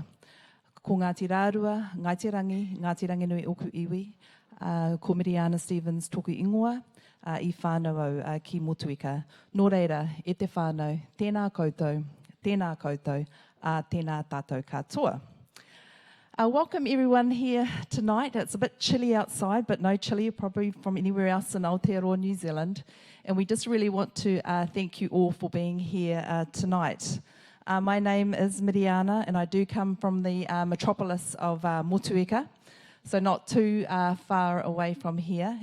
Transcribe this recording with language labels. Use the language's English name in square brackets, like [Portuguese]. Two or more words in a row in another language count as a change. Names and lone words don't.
[Māori] Ko Ngāti Rārua, Ngāti Rangi nui oku iwi, ko Miriana Stevens toku ingoa, I whānau au ki Motueka. Nō reira, e te whānau, tēnā koutou, tēnā tātou katoa. [English] Welcome everyone here tonight. It's a bit chilly outside, but no chilly probably from anywhere else in Aotearoa, New Zealand. And we just really want to thank you all for being here tonight. My name is Miriana, and I do come from the metropolis of Motueka, so not too far away from here.